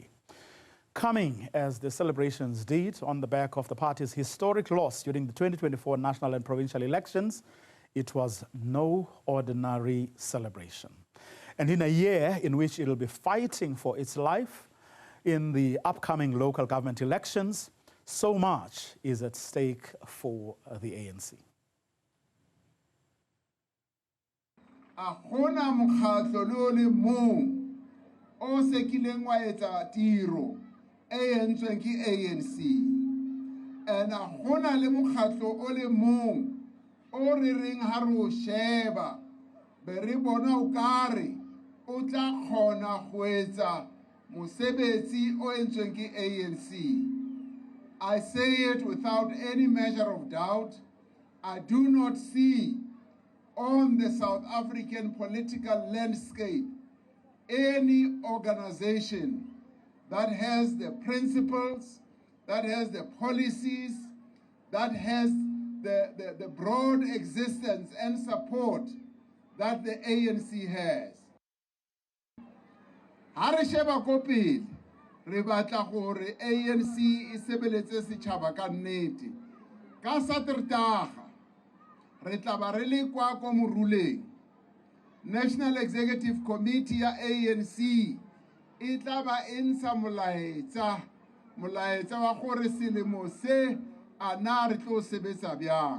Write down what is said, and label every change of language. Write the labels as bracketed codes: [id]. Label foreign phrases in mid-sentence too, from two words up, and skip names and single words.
[en] Coming as the celebrations did on the back of the party's historic loss during the 2024 national and provincial elections, it was no ordinary celebration. And in a year in which it will be fighting for its life in the upcoming local government elections, so much is at stake for the ANC. [st] Akuna mkhatlo lo le mong o sekileng wa etsa tiro e entsweng ke ANC. And gona le mokgatlo o le mong o re reng ha re o sheba be re bona o kare o tla kgona go etsa mosebetsi o entsweng ke ANC. [en] I say it without any measure of doubt. I do not see on the South African political landscape any organization that has the principles, that has the policies, that has the broad existence and support that the ANC has. [st] Ha re sheba ko pele, re batla gore ANC e sebeletse setšhaba ka nnete. Ka Satertaga, re tla ba re le kwa ko moruleng. National Executive Committee ya ANC e tla ba e ntsha molaetsa wa gore selemo se a na re tlo sebetsa bjang.